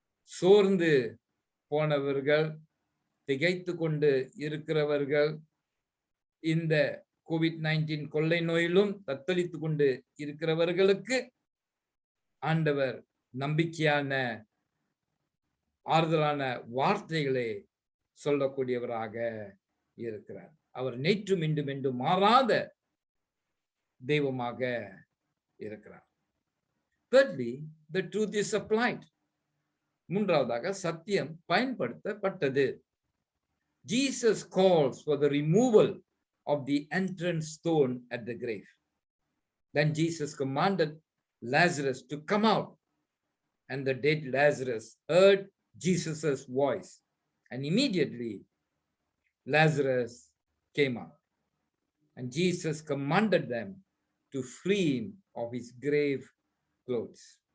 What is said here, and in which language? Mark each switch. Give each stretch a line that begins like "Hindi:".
Tamil: சோர்ந்து போனவர்கள், திகைத்து கொண்டு இருக்கிறவர்கள், இந்த கோவிட்-19 கொள்ளை நோயிலும் தத்தளித்து கொண்டு இருக்கிறவர்களுக்கு ஆண்டவர் நம்பிக்கையான ஆறுதலான வார்த்தைகளை சொல்லக்கூடியவராக இருக்கிறார். அவர் நேற்றும் இன்றும் என்றும் மாறாத தெய்வமாக இருக்கிறார்.
English: Thirdly, the truth is applied.
Tamil: மூன்றாவதாக சத்தியம் பயன்படுத்தப்பட்டது.
English: Jesus calls for the removal of the entrance stone at the grave. Then Jesus commanded Lazarus to come out, and the dead Lazarus heard Jesus's voice, and immediately Lazarus came out, and Jesus commanded them to free him of his grave clothes.